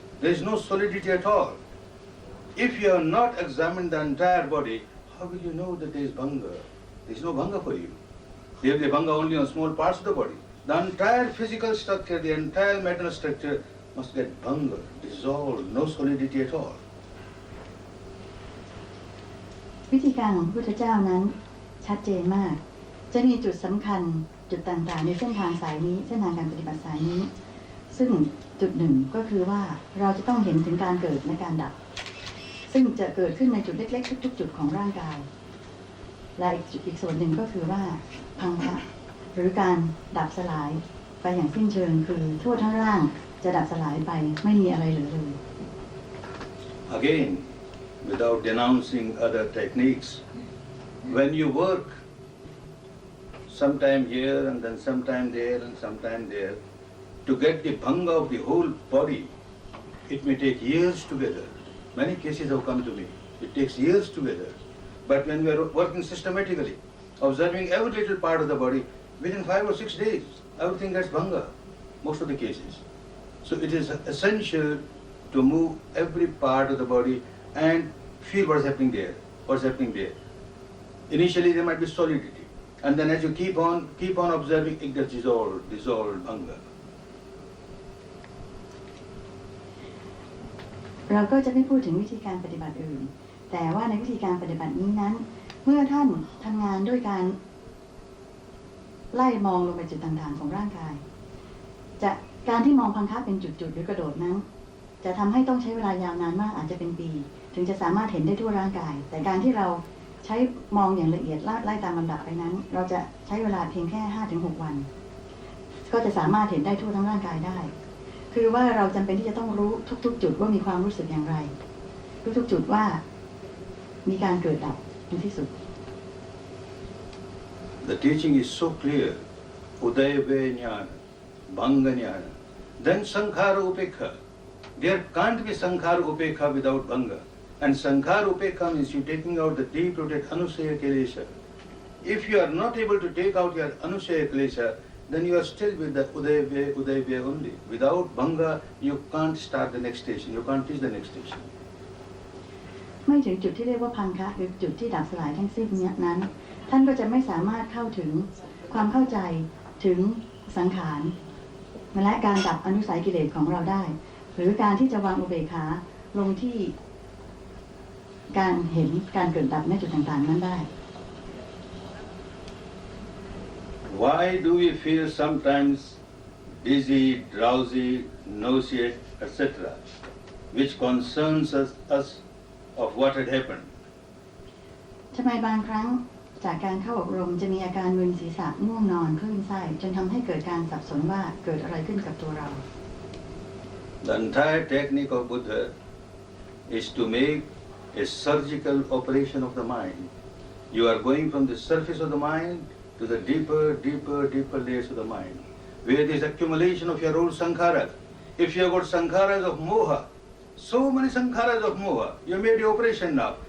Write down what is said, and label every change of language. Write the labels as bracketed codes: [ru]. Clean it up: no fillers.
[en] There is no solidity at all. If you have not examined the entire body, how will you know that there is Bhanga? There is no Bhanga for you. There will be Bhanga only on small parts of the body. The entire physical structure, the entire mental structure must get Bhanga, dissolved, no solidity at all. [th] วิธีการของพระพุทธเจ้านั้นชัดเจนมากจะมีจุดสำคัญจุดต่างๆในเส้นทางสายนี้เส้นทางการปฏิบัติสายนี้ซึ่งจุดหนึ่งก็คือว่าเราจะต้องเห็นถึงการเกิดและการดับซึ่งจะเกิดขึ้นในจุดเล็กๆทุกๆจุดของร่างกายและอีกส่วนหนึ่งก็คือว่าพังคะหรือการดับสลายไปอย่างสิ้นเชิงคือทั่วทั้งร่างจะดับสลายไปไม่มีอะไรเหลือเลย [en] Again, without denouncing other techniques, when you work sometime here and then sometime there and sometime there, to get the bhanga of the whole body, it may take years together. Many cases have come to me. It takes years together. But when we are working systematically, observing every little part of the body, within 5 or 6 days, everything gets bhanga, most of the cases. So it is essential to move every part of the body and feel what is happening there, what's happening there. Initially there might be solidity, and then as you keep on observing, it gets dissolved, bhanga. [th] เราก็จะไม่พูดถึงวิธีการปฏิบัติอื่นแต่ว่าในวิธีการปฏิบัตินี้นั้นเมื่อท่านทำงานด้วยการไล่มองลงไปจุดต่างๆของร่างกาย การที่มองพังคะเป็นจุดๆหรือกระโดดนั้นจะทำให้ต้องใช้เวลายาวนานมากอาจจะเป็นปีถึงจะสามารถเห็นได้ทั่วร่างกายแต่การที่เราใช้มองอย่างละเอียดไล่ตามลำดับไปนั้นเราจะใช้เวลาเพียงแค่ 5-6 วันก็จะสามารถเห็นได้ทั่วทั้งร่างกายได้คือว่าเราจำเป็นที่จะต้องรู้ทุกๆจุดว่ามีความรู้สึกอย่างไรทุกๆจุดว่ามีการเกิดดับในที่สุด [en] The teaching is so clear. Udaya Ve Jnana, Bhanga Jnana. Then Sankhara Upekha. There can't be Sankhara Upekha without Bhanga. And Sankhara Upekha means you taking out the deep-rooted Anusaya Kilesha. If you are not able to take out your Anusaya Kilesha, then you are still with the Udaya Ve only. Without Bhanga, you can't start the next station. You can't reach the next station. [th] ไม่ถึงจุดที่เรียกว่าพังคะหรือจุดที่ดับสลายทั้งสิ้นนั้นท่านก็จะไม่สามารถเข้าถึงความเข้าใจถึงสังขารและการดับอนุสัยกิเลสของเราได้หรือการที่จะวางอุเบกขาลงที่การเห็นการเกิดดับในจุดต่างๆนั้นได้ [en] Why do we feel sometimes dizzy, drowsy, nauseous, etc., which concerns us of what had happened? [th] ทำไมบางครั้งจากการเข้าอบรมจะมีอาการมึนศีรษะง่วงนอนคลื่นไส้จนทำให้เกิดการสับสนว่าเกิดอะไรขึ้นกับตัวเรา [en] The entire technique of Buddha is to make a surgical operation of the mind. You are going from the surface of the mind to the deeper layers of the mind, where there is accumulation of your old sankharas. If you have got sankharas of moha, so many sankharas of moha, you made the operation now.